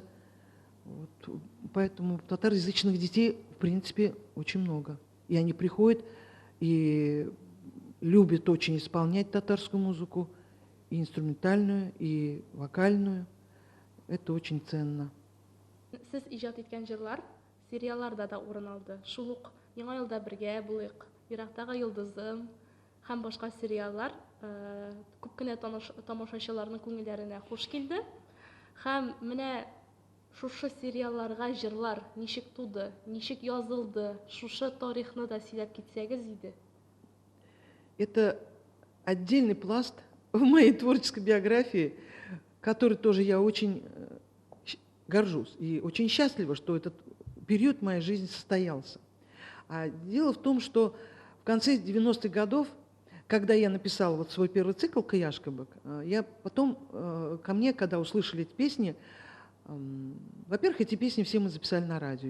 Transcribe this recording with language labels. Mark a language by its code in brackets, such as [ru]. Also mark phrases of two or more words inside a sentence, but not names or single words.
[ru] Вот. Поэтому татароязычных детей, в принципе, очень много. И они приходят и любят очень исполнять татарскую музыку, и инструментальную, и вокальную. Это очень ценно. [tt] Сіз ижад еткән җырлар сериалларда да урын алды. Шул ук Яңа елда бергә булыйк, Ерактагы йолдызым һәм башка сериаллар күп кенә тамашачыларның күңелләренә хуш килде. Һәм менә шушы сериалларга җырлар ничек туды, ничек язылды, шушы тарихны да сөйләп китсәгез иде. [ru] Это отдельный пласт в моей творческой биографии, который тоже я очень горжусь и очень счастлива, что этот период моей жизни состоялся. А дело в том, что в конце 90-х годов, когда я написала вот свой первый цикл «Каяшкабык», я потом, ко мне, когда услышали эти песни, во-первых, эти песни все мы записали на радио.